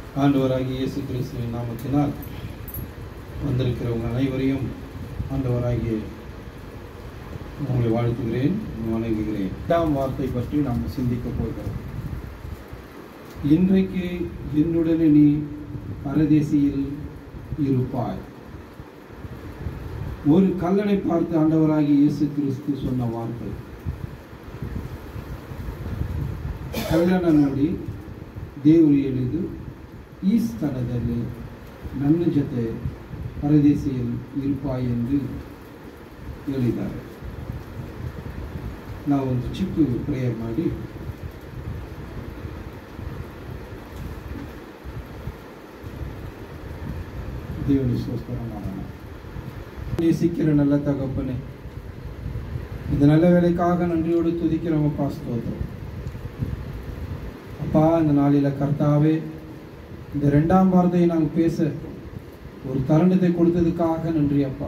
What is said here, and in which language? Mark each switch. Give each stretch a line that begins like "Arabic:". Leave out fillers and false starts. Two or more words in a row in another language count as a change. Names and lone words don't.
Tamil: ஆண்டவராகிய இயேசு கிறிஸ்துவின் நாமத்தினால் வந்திருக்கிறவங்க அனைவரையும் ஆண்டவராகிய உங்களை வாழ்த்துகிறேன், வணங்குகிறேன். 8ஆம் வார்த்தை பற்றி நாம் சிந்திக்க போகிறோம். இன்றைக்கு என்னுடனே நீ பரதேசியில் இருப்பாய். ஒரு கல்லனை பார்த்து ஆண்டவராகிய இயேசு கிறிஸ்து சொன்ன வார்த்தை.
Kannada: ಕಳ್ಳನ ನೋಡಿ ದೇವರು ಹೇಳಿದ್ದು, ಈ ಸ್ಥಳದಲ್ಲಿ ನನ್ನ ಜೊತೆ ಪರದೇಶಿಯಲ್ಲಿ ಇರುಪಾಯಿ ಎಂದು ಹೇಳಿದ್ದಾರೆ. ನಾವೊಂದು ಚಿಕ್ಕ ಪ್ರೇಯರ್ ಮಾಡಿ ದೇವರಿಗೆ ಸ್ತೋತ್ರ ಮಾಡೋಣ.
Tamil: நேசிக்கிற நல்ல தகப்பனே, இந்த நல்ல வேலைக்காக நன்றியோடு துதிக்கிறோம் அப்பா. ஸ்தோத்திரம் அப்பா. இந்த நாளில் கர்த்தாவே, இந்த 2ஆம் வார்த்தையை நாங்கள் பேச ஒரு தருணத்தை கொடுத்ததுக்காக நன்றி அப்பா.